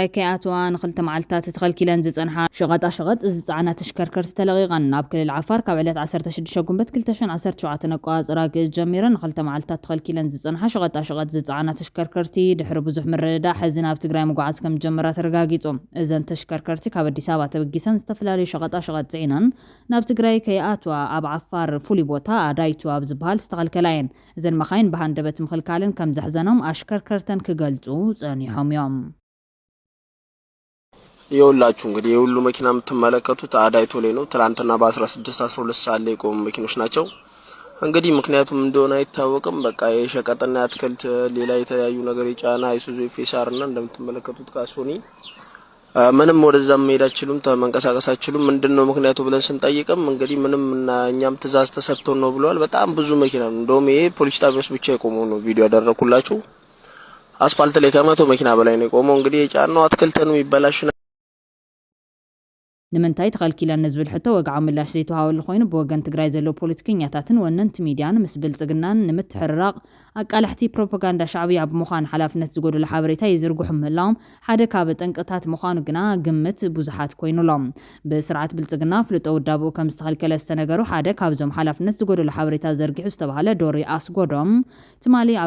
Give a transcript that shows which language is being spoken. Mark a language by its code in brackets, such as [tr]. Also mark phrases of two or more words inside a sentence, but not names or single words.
[ti] ከያትዋ ንኽልተ መዓልታት ተኸልኪለን ዝጸንሓ ሸቐጣ ዝጸዓና ተሽከርከርቲ ተለቒቐን ናብ ክልል ዓፋር ካብ ዕለት 16 ጉንበት 2017 ኣቆጻጽራ ጀሚረን ንኽልተ መዓልታት ተኸልኪለን ዝጸንሓ ሸቐጣ ዝጸዓና ተሽከርከርቲ ድሕሪ ብዙሕ ምርድዳእ ሕዚ ናብ ትግራይ ምጓዓዝ ከም ጀመራ ተረጋጊጾም እዘን ተሽከርከርቲ ካብ ኣዲስ ኣበባ ተበጊሰን ዝተፈላለዩ ሸቐጣ ጽዒነን ናብ ትግራይ ከያትዋ ኣብ ዓፋር ፍሉይ ቦታ ኣዳይቱ ኣብ ዝበሃል ዝተኸልከላየን እዘን መኻይን ብሃንደበት ምኽልካልን ከም ዘሕዘኖም አሽከርከርተን ክገልጹ ጸኒሖም እዮም [am] ይኸውላችሁ እንግዲህ የሁሉ መኪና የምትመለከቱት አዳይቶ ላይ ነው ትላንትና በ16 12 ሰዓት ላይ ቆሙ መኪኖች ናቸው እንግዲህ ምክንያቱም እንደሆነ አይታወቅም በቃ የሸቀጥና አትክልት ሌላ የተለያዩ ነገር የጫና አይሱዙ ኤፍኤስአር እና እንደምትመለከቱት ካሶኒ ምንም ወደዛም መሄድ አይችሉም ተመንቀሳቀስ አይችሉም ምንድነው ምክንያቱ ብለን ስንጠይቅም እንግዲህ ምንም እና እኛም ትዛዝ ተሰጥቶን ነው ብለዋል በጣም ብዙ መኪና ነው እንደውም ይሄ ፖሊስ ጣቢያስ ብቻ የቆመው ነው ቪዲዮ ያደረኩላችሁ አስፋልት ላይ ከመቶ መኪና በላይ ነው የቆመው እንግዲህ የጫናው አትክልት ነው ይበላሽ [ti] ንምንታይ ተኸልኪለን ንዝብል ሕቶ ወግዓዊ ምላሽ ዘይተዋሃበሉ ኮይኑ ብወገን ትግራይ ዘሎ ፖለቲከኛታትን ወነንቲ ሚድያን ምስ ብልጽግናን ንምትሕርራቕ ኣቃላሕቲ ፕሮፓጋንዳ ሻዕብያ ብምዃን ሓላፍነት ዝጎደሎ ሓበሬታ ይዝርግሑ ምህላዎም ሓደ ካብ ጠንቅታት ምዃኑ ግና ግምት ብዙሓት ኮይኑሎም ብስርዓት ብልጽግና ፍልጦ ውዳብኡ ከም ዝተኸልከለ ዝተነገሩ ሓደ ካብዞም ሓላፍነት ዝጎደሎ ሓበሬታ ዘርጊሑ ዝተባሃለ ዶሪ ኣስጎዶም ትማሊ ኣብ